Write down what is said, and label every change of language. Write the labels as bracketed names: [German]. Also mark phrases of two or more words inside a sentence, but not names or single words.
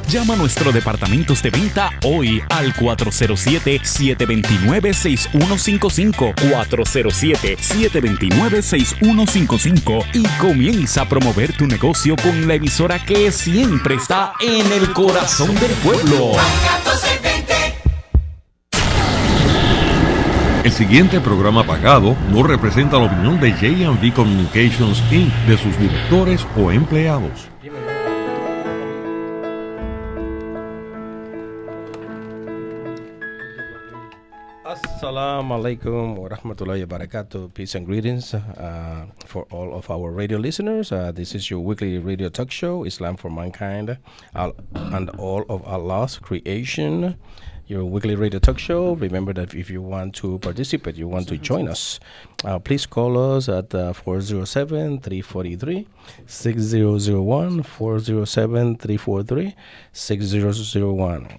[Spanish] Llama a nuestro departamentos de venta hoy al 407-729-6155, 407-729-6155 y comienza a promover tu negocio con la emisora que siempre está en el corazón del pueblo. El siguiente programa pagado no representa la opinión de J&V Communications Inc., de sus directores o empleados. [Arabic] السلام عليكم ورحمة الله وبركاته. [English] Peace and greetings for all of our radio listeners. This is your weekly radio talk show, Islam for Mankind and all of Allah's creation. Your weekly radio talk show. Remember that if you want to participate, you want to join us, please call us at 407-343-6001, 407-343-6001.